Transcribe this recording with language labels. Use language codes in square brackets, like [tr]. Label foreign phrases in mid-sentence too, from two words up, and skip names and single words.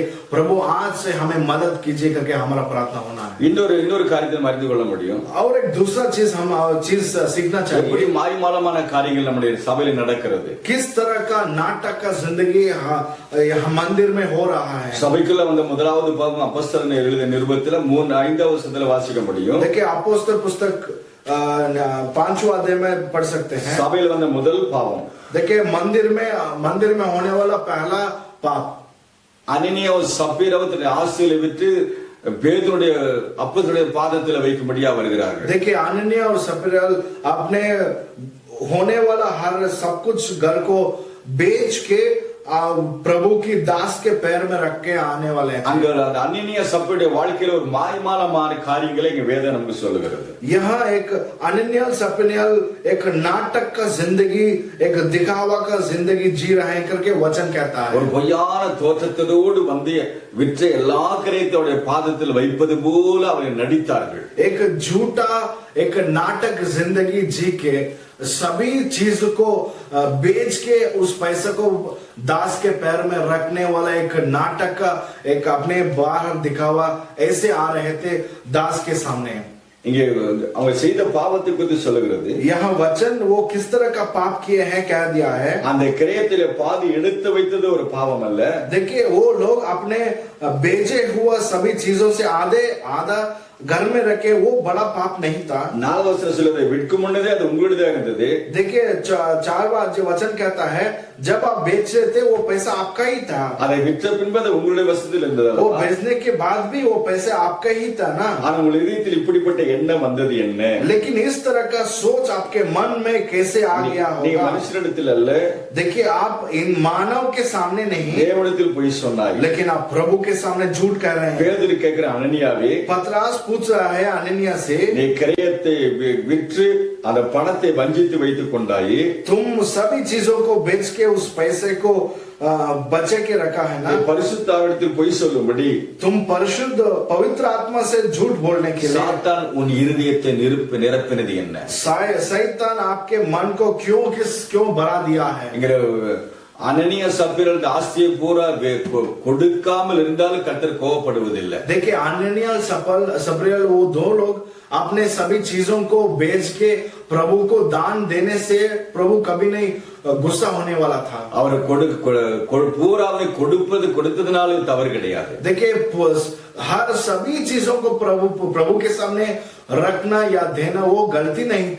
[hi] प्रभु आज से हमें मदद कीजिए करके हमारा प्रार्थना होना है. [ta] இன்னொரு காரியத்தை அறிந்து கொள்ள முடியும். [hi] और एक दूसरा चीज हम सीखना चाहिए. [ta] எப்படி மாய்மாலமான காரியங்கள் நம்முடைய சபையில் நடக்கிறது, [hi] किस तरह का नाटक का जिंदगी यहाँ मंदिर में हो रहा है. [ta] சபைக்குள்ள வந்த முதலாவது பாகம் அப்போஸ்தலர் எழுதிய நிருபத்துல 3-5 வசனத்துல வாசிக்க முடியும். [hi] देखिए अपोस्तल पुस्तक 5वां अध्याय में पढ़ सकते हैं. [ta] சபையில் வந்த முதல் பாவம், [hi] देखिए मंदिर में होने वाला पहला पाप, [ta] அனனியா சப்பீராவை தன்னுடைய ஆஸ்திகளை விற்று பேதுருடைய அப்போஸ்தலருடைய பாதத்தில் வைக்கும்படியா வருகிறார்கள். [hi] देखिए अनन्या और सपीरा अपने होने वाला हर सब कुछ घर को बेच के प्रभु की दास के पैर में रख के आने वाले हैं. [ta] அங்க அந்த அனனியா சப்பீருடைய வாழ்க்கையில ஒரு மாய்மாலமான காரியங்களை இங்க வேதம் நமக்கு சொல்லுகிறது. [hi] यहाँ एक अनन्या सपीरा एक नाटक का जिंदगी, एक दिखावा का जिंदगी जी रहे हैं करके वचन कहता है. [ta] ஒரு பொய்யான தோற்றத்தோடு வந்து விற்ற எல்லா கிரயத்தோட பாதத்தில் வைப்பது போல அவர்கள் நடித்தார்கள். [hi] एक झूठा एक नाटक जिंदगी जी के सभी चीज को बेच के उस पैसे को दास के पैर में रखने वाला एक नाटक का एक अपने बाहर दिखावा ऐसे आ रहे थे दास के सामने. [ta] இங்கே அவங்க செய்த பாவத்தை குறித்து சொல்லுகிறது. [hi] यहाँ वचन वो किस तरह का पाप किए हैं कह दिया है. [ta] அந்த கிரயத்திலே பாதி எடுத்து வைத்தது ஒரு பாவம் அல்ல. [hi] देखिए वो लोग अपने बेचे हुआ सभी चीजों से आधा घर में रखे, वो बड़ा पाप नहीं था. [ta] 4 வசனம் சொல்லுது, விற்கும் முன்னதே அது உங்களுடையதாக இருந்தது. [hi] देखिए 4 बार जो वचन कहता है जब आप बेच रहे थे वो पैसा आपका ही था. [ta] அதை விற்ற பின்பு அது உங்களுடைய வசத்தில் இருந்தது. [hi] वो बेचने के बाद भी वो पैसे आपका ही था ना. [ta] ஆனா உங்கள் இதயத்தில் இப்படிப்பட்ட எண்ணம் வந்தது என்ன? [hi] लेकिन इस तरह का सोच आपके मन में कैसे आ गया [ta] நீ [hi] होगा? [ta] மனுஷனிடத்தில் அல்ல, [hi] देखिए आप इन मानव के सामने नहीं, [ta] தேவனிடத்தில் பொய் சொன்னாய். [hi] लेकिन आप प्रभु के सामने झूठ कह रहे हैं. [ta] பேதுரு கேட்கிற அனனியாவே, [hi] पतरस पूछ रहा है अनन्या से, [ta] நீ கிரயத்தை விற்று அந்த பணத்தை வஞ்சித்து வைத்துக் கொண்டாயே, [hi] तुम सभी चीजों को बेच के उस पैसे को बचे के रखा है ना, [ta] பரிசுத்தாவிடத்தில் பொய் சொல்லும்படி [hi] तुम परिशुद्ध पवित्र आत्मा से झूठ बोलने के लिए [ta] சாத்தான் உன் இருதயத்தை நிரப்பினது என்ன? [hi] शैतान आपके मन को क्यों भरा दिया है? [ta] இங்க அனனியா சப்பீரல் ஆஸ்தியை பூரா கொடுக்காமல் இருந்தாலும் கர்த்தர் கோபப்படுவதில்லை. [hi] देखिए अननिया सपरियल वो दो लोग अपने सभी चीजों को बेच के प्रभु को दान देने से प्रभु कभी नहीं गुस्सा होने वाला था. [ta] அவர் பூராவை கொடுத்ததுனால தவறு கிடையாது. [hi] देखिए हर सभी चीजों को प्रभु के सामने रखना या देना वो गलती नहीं था,